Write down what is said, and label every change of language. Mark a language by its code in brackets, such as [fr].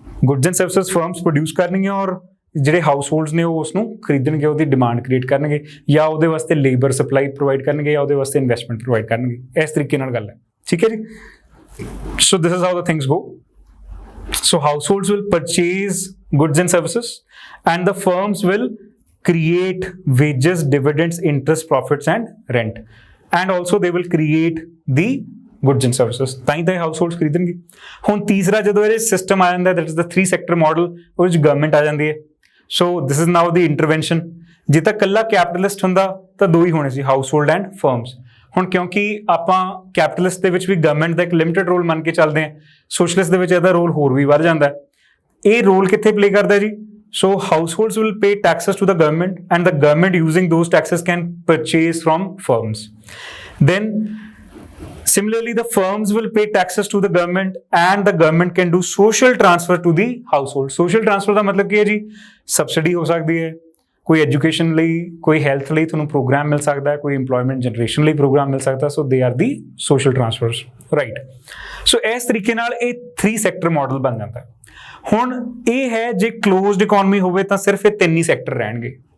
[en] Goods and services firms produce [pa] करनगे और ਜਿਹੜੇ ਹਾਊਸਹੋਲਡਸ ਨੇ ਉਹ ਉਸਨੂੰ ਖਰੀਦਣਗੇ, ਉਹਦੀ ਡਿਮਾਂਡ ਕ੍ਰੀਏਟ ਕਰਨਗੇ, ਜਾਂ ਉਹਦੇ ਵਾਸਤੇ ਲੇਬਰ ਸਪਲਾਈ ਪ੍ਰੋਵਾਈਡ ਕਰਨਗੇ, ਜਾਂ ਉਹਦੇ ਵਾਸਤੇ ਇਨਵੈਸਟਮੈਂਟ ਪ੍ਰੋਵਾਈਡ ਕਰਨਗੇ। ਇਸ ਤਰੀਕੇ ਨਾਲ ਗੱਲ ਹੈ, ਠੀਕ ਹੈ ਜੀ। [en] So this is how the things go. So households will purchase goods and services, and the firms will create wages, dividends, interest, profits, and rent. And also they will create the goods and services. [pa] ਤਾਂ ਹੀ households ਖਰੀਦਣਗੇ। ਹੁਣ ਤੀਸਰਾ ਜਦੋਂ ਇਹ system ਆ ਜਾਂਦਾ, [en] that is the 3 sector model, [pa] ਉਹ ਵਿੱਚ government ਆ ਜਾਂਦੀ ਹੈ। [en] So this is now the intervention. [pa] ਜੇ ਤਾਂ ਇਕੱਲਾ ਕੈਪੀਟਲਿਸਟ ਹੁੰਦਾ ਤਾਂ ਦੋ ਹੀ ਹੋਣੇ ਸੀ, ਹਾਊਸਹੋਲਡ ਐਂਡ ਫਰਮਸ। ਹੁਣ ਕਿਉਂਕਿ ਆਪਾਂ ਕੈਪੀਟਲਿਸਟ ਦੇ ਵਿੱਚ ਵੀ ਗਵਰਨਮੈਂਟ ਦਾ ਇੱਕ ਲਿਮਿਟਡ ਰੋਲ ਮੰਨ ਕੇ ਚੱਲਦੇ ਹਾਂ, ਸੋਸ਼ਲਿਸਟ ਦੇ ਵਿੱਚ ਇਹਦਾ ਰੋਲ ਹੋਰ ਵੀ ਵੱਧ ਜਾਂਦਾ। ਇਹ ਰੋਲ ਕਿੱਥੇ ਪਲੇ ਕਰਦਾ ਜੀ? [en] So households will pay taxes to the government, and the government using those taxes can purchase from firms. Then similarly the firms will pay taxes to the government, and the government can do social transfer to the household. [pa] Social transfer ਦਾ ਮਤਲਬ ਕੀ ਹੈ ਜੀ? Subsidy ਹੋ ਸਕਦੀ ਹੈ, ਕੋਈ education ਲਈ, ਕੋਈ health ਲਈ ਤੁਹਾਨੂੰ ਪ੍ਰੋਗਰਾਮ ਮਿਲ ਸਕਦਾ ਹੈ, ਕੋਈ ਇੰਪਲੋਇਮੈਂਟ ਜਨਰੇਸ਼ਨ ਲਈ ਪ੍ਰੋਗਰਾਮ ਮਿਲ ਸਕਦਾ। [en] So they are the social transfers, right. [pa] ਸੋ ਇਸ ਤਰੀਕੇ ਨਾਲ ਇਹ 3 ਸੈਕਟਰ ਮਾਡਲ ਬਣ ਜਾਂਦਾ। ਹੁਣ ਇਹ ਹੈ ਜੇ ਕਲੋਜ਼ਡ ਇਕੋਨਮੀ ਹੋਵੇ ਤਾਂ ਸਿਰਫ ਇਹ 3 ਹੀ ਸੈਕਟਰ ਰਹਿਣਗੇ।